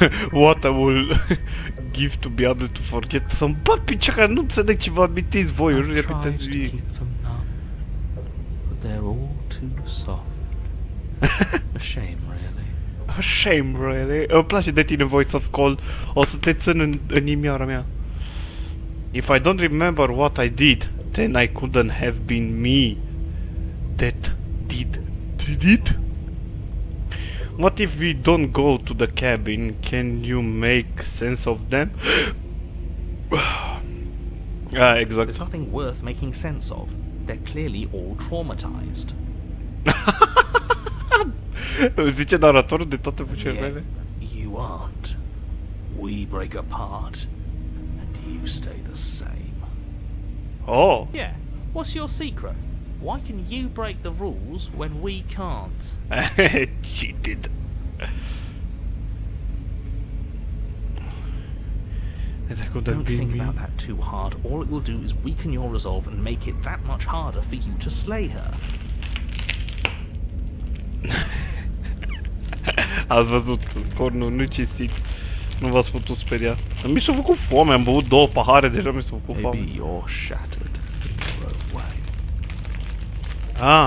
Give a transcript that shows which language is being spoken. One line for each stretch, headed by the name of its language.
English: What I will give to be able to forget.
Romanian: Să-mi bat picea, că nu înțeleg ce vă amintiți voi.
English: I've tried to keep them numb, but they're all too soft. A shame, really. A shame, really.
Romanian: Îmi place de tine, Voice of Cold. O să te țin în inimioara mea.
English: If I don't remember what I did, then I couldn't have been me that did it. What if we don't go to the cabin? Can you make sense of them? Exact. There's nothing worth making sense of. They're clearly all traumatized.
Romanian: Zice naratorul de toate vocerile mele.
English: You aren't. We break apart, and you stay the same. Oh. Yeah. What's your secret? Why can you break the rules when we can't? Cheated. Don't think about that too hard. All it will do is weaken your resolve and make it that much harder for you to slay her.
Romanian: Ați văzut, cornul, nu cinstit. Nu v-ați putut speria. Mi s-a făcut foame, am băut 2 pahare, deja mi s-a făcut foame.
English: Maybe you're shattered in your own way.